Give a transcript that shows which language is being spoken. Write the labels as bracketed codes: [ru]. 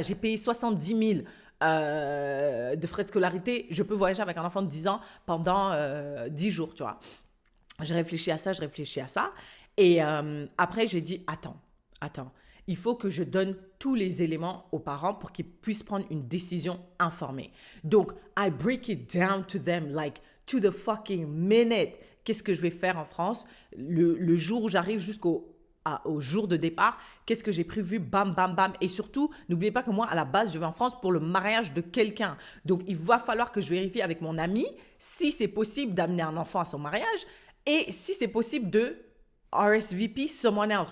[fr] J'ai payé 70 000 de frais de scolarité. Je peux voyager avec un enfant de 10 ans pendant 10 jours, tu vois. Je réfléchis à ça, je réfléchis à ça. Et après, j'ai dit, attends. Il faut que je donne tous les éléments aux parents pour qu'ils puissent prendre une décision informée. [en] Donc, I break it down to them, like, to the fucking minute. [fr] Qu'est-ce que je vais faire en France? Le jour où j'arrive au jour de départ, qu'est-ce que j'ai prévu? Bam, bam, bam. Et surtout, n'oubliez pas que moi, à la base, je vais en France pour le mariage de quelqu'un. Donc, il va falloir que je vérifie avec mon ami si c'est possible d'amener un enfant à son mariage et si c'est possible de [en] RSVP someone else.